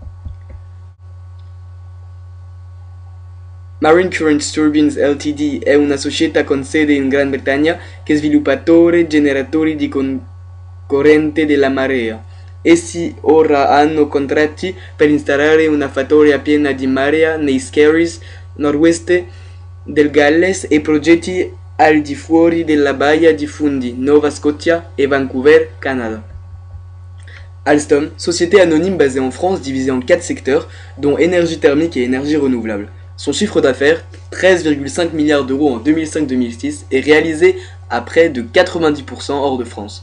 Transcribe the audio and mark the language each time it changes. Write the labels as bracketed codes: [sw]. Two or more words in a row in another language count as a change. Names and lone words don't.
[it] Marine Current Turbines Ltd è una società con sede in Gran Bretagna che è sviluppatore generatori di corrente della marea. Essi ora hanno contratti per installare una fattoria piena di marea nei Skerries, nord-ovest del Galles, e progetti al di fuori della baia di Fundy, Nova Scotia et Vancouver, Canada. [fr] Alstom, société anonyme basée en France divisée en 4 secteurs, dont énergie thermique et énergie renouvelable. Son chiffre d'affaires, 13,5 milliards d'euros en 2005-2006, est réalisé à près de 90% hors de France.